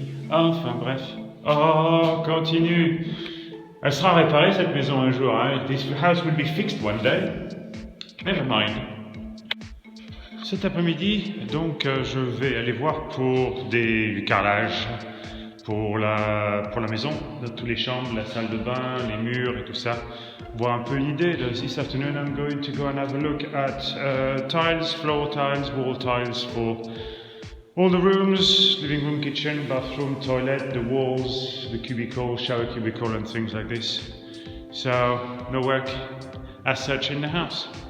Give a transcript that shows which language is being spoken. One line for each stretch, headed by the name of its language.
French: Enfin bref. Oh, continue. Elle sera réparée cette maison un jour.
English: This house will be fixed one day. Never mind.
French: Cet après-midi, donc, je vais aller voir pour du carrelage pour la maison, dans toutes les chambres, la salle de bain, les murs et tout ça. Voir un peu l'idée.
English: This afternoon, I'm going to go and have a look at tiles, floor tiles, wall tiles for all the rooms, living room, kitchen, bathroom, toilet, the walls, the cubicle, shower cubicle and things like this. So, no work as such in the house.